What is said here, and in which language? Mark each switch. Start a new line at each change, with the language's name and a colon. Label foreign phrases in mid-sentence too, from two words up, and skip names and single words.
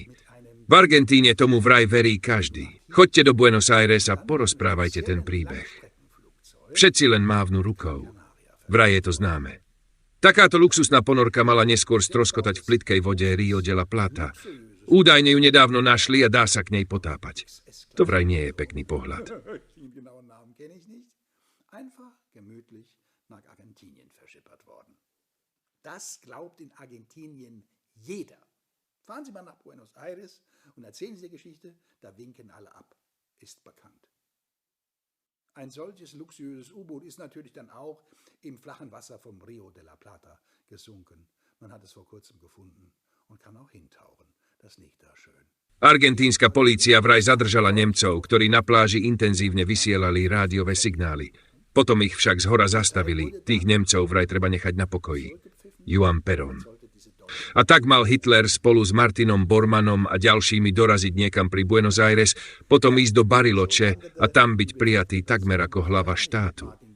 Slovak: V Argentíne tomu vraj verí každý. Choďte do Buenos Aires a porozprávajte ten príbeh. Všetci len mávnu rukou. Vraj je to známe. Takáto luxusná ponorka mala neskôr stroskotať v plytkej vode Rio de la Plata. Údajne ju nedávno našli a dá sa k nej potápať. To vraj nie je pekný pohľad.
German: Das glaubt in Argentinien jeder. Fahren Sie mal nach Buenos Aires und erzählen Sie die Geschichte, da winken alle ab. Ist bekannt. Ein solches luxuriöses U-Boot ist natürlich dann auch im flachen Wasser vom Rio de la Plata gesunken. Man hat es vor kurzem gefunden und kann auch hintauchen. Das liegt da schön.
Slovak: Argentínska polícia vraj zadržala Nemcov, ktorí na pláži intenzívne vysielali rádiové signály. Potom ich však zhora zastavili. Tých Nemcov vraj treba nechať na pokoji. Juan Perón. A tak mal Hitler spolu s Martinom Bormannom a ďalšími doraziť niekam pri Buenos Aires, potom ísť do Bariloche a tam byť prijatý takmer ako hlava štátu.